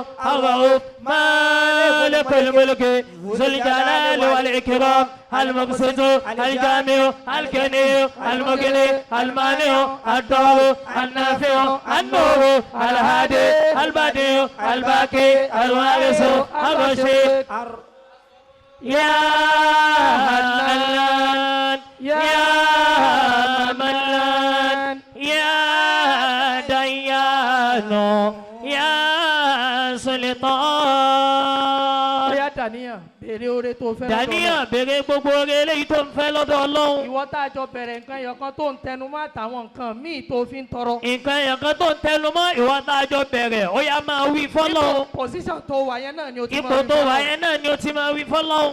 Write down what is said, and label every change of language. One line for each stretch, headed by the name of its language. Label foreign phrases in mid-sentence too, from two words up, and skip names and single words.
Arabic: الرؤوف مالك الملك ذو الجلال والاكرام المقسط الجامع الكني المغني المانع الضار النافع النور الهادي البديع الباقي الوارث الرشيد يا منان يا منان يا ديان يا سلطان
Yoruba: Bóyá dàníyàn béèrè oore tó fẹ́ lọ́dọ̀ dàníyàn béèrè gbogbo oore eléyìí tó ń fẹ́ lọ́dọ̀ Ọlọ́run. ìwọ tá a jọ bẹ̀rẹ̀ nǹkan ẹyọkan tó ń tẹnu mọ́ àtàwọn nǹkan míì tó fi ń tọrọ. nǹkan ẹyọkan tó ń tẹnu mọ́ ìwọ tá a jọ bẹ̀rẹ̀ ó yá máa wí fọ́lọ́run. ipò pòsíṣàn tó wà yẹn náà ni o ti máa ipò tó wà yẹn náà ni o ti máa wí fọ́lọ́run.